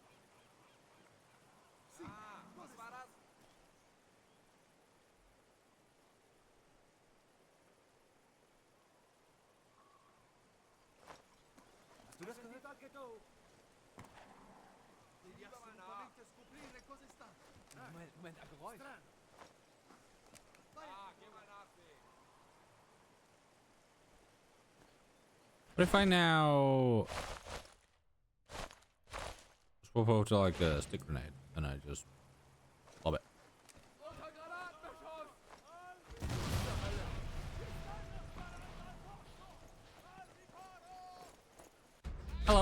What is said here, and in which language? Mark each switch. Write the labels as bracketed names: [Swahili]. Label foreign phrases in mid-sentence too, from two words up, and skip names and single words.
[German] Ah, was war das? Hast du das gehört? [Italian] Anche tu. [German] Geh lieber mal nach. Moment, ein Geräusch. Ah, geh mal nachsehen. [English] What if I now swap over to like a stick grenade and I just lob it? [German] Unter Granatbeschuss! [English] Hello.